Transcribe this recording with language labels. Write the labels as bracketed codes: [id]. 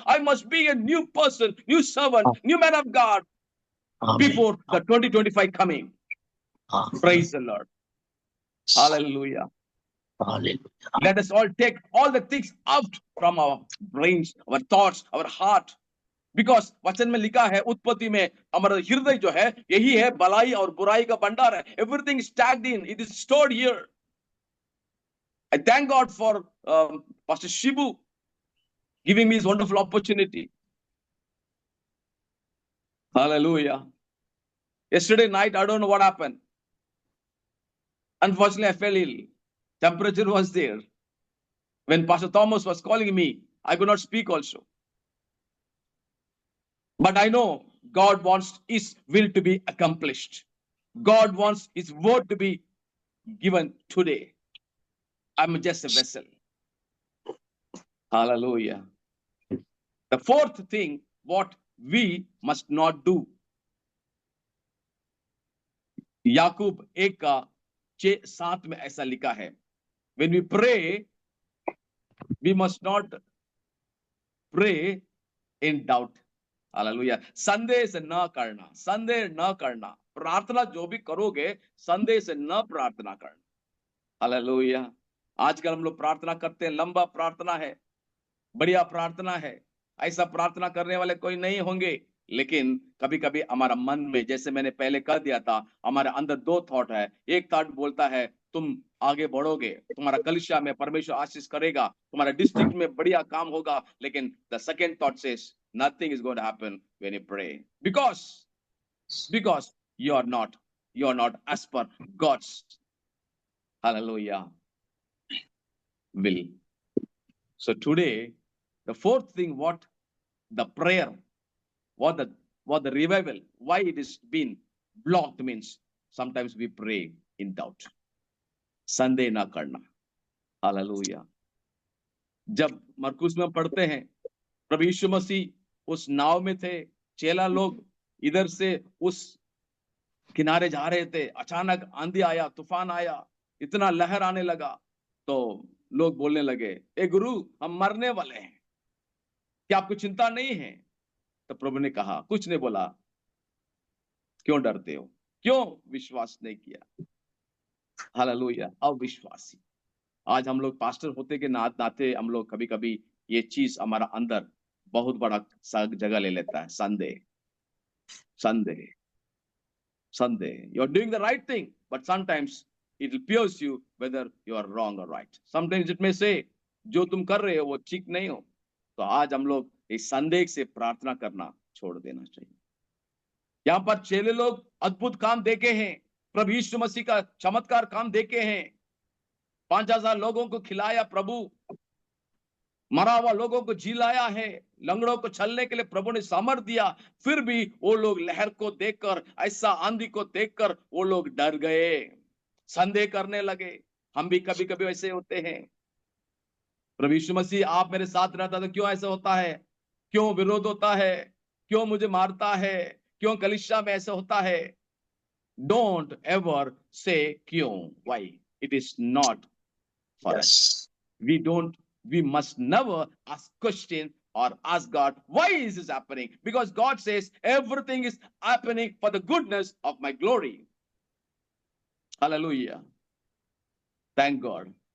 [en] I must be a new person, new servant, new man of God before the 2025 coming. Praise the Lord. Hallelujah. Hallelujah. Let us all take all the things out from our brains, our thoughts, our heart. Because [hi] वचन में लिखा है, उत्पत्ति में हमारा हृदय जो है यही है भलाई और बुराई का भंडार है. [en] Everything is tagged in. It is stored here. I thank God for Pastor Shibu giving me this wonderful opportunity. Hallelujah. Yesterday night, I don't know what happened. Unfortunately, I fell ill. Temperature was there. When Pastor Thomas was calling me, I could not speak also. But I know God wants His will to be accomplished. God wants His word to be given today. I'm just a vessel. Hallelujah. The fourth thing, what we must not do. [hi] याकूब 1:6-7 में ऐसा लिखा है, [en] when we pray, we must not pray in doubt. [hi] Hallelujah. संदेह से न करना, संदेह न करना. प्रार्थना जो भी करोगे, संदेह से न प्रार्थना करना. हालेलुया. आजकल हम लोग प्रार्थना करते हैं, लंबा प्रार्थना है, बढ़िया प्रार्थना है. ऐसा प्रार्थना करने वाले कोई नहीं होंगे. लेकिन कभी कभी हमारा मन में, जैसे मैंने पहले कह दिया था, हमारे अंदर दो थॉट है. एक थॉट बोलता है तुम आगे बढ़ोगे, तुम्हारा कलिसिया में परमेश्वर आशीष करेगा, तुम्हारा डिस्ट्रिक्ट में बढ़िया काम होगा. लेकिन [en] The second thought says nothing is going to happen when you pray, because you are not as per God's, hallelujah, will. So today, the fourth thing, what the prayer, what the revival, why it is been blocked, means sometimes we pray in doubt. [hi] संदेह ना करना. Hallelujah. जब मरकुस में पढ़ते हैं, प्रभु यीशु मसीह उस नाव में थे, चेला लोग इधर से उस किनारे जा रहे थे. अचानक आंधी आया, तूफान आया, इतना लहर आने लगा. तो लोग बोलने लगे, ए गुरु, हम मरने वाले हैं, क्या आपको चिंता नहीं है? तो प्रभु ने कहा, कुछ नहीं बोला, क्यों डरते हो, क्यों विश्वास नहीं किया? हालेलुया. अविश्वासी. आज हम लोग पास्टर होते के नाते हम लोग कभी कभी ये चीज हमारा अंदर बहुत बड़ा जगह ले लेता है. संदेह, संदेह, संदेह. [en] You are doing the right thing, but sometimes it will pierce you whether you are wrong or right. Sometimes it may say, [hi] जो तुम कर रहे हो वो ठीक नहीं हो. तो आज हम लोग इस संदेह से प्रार्थना करना छोड़ देना चाहिए. यहाँ पर चेले लोग अद्भुत काम देखे हैं, प्रभु यीशु मसीह का चमत्कार काम देखे हैं. 5000 लोगों को खिलाया प्रभु, मरा हुआ लोगों को जिलाया है, लंगड़ों को चलने के लिए प्रभु ने सामर्थ दिया. फिर भी वो लोग लहर को देखकर, ऐसा आंधी को देखकर वो लोग डर गए, संदेह करने लगे. हम भी कभी कभी ऐसे होते हैं. प्रभु यीशु मसीह, आप मेरे साथ रहता तो क्यों ऐसा होता है, क्यों विरोध होता है, क्यों मुझे मारता है, क्यों कलीसिया में ऐसा होता है? [en] Don't ever say [hi] क्यों. [en] Why? It is not for us. We must never ask question or ask God, why is this happening? Because God says everything is happening for the goodness of my glory. Hallelujah. Thank God.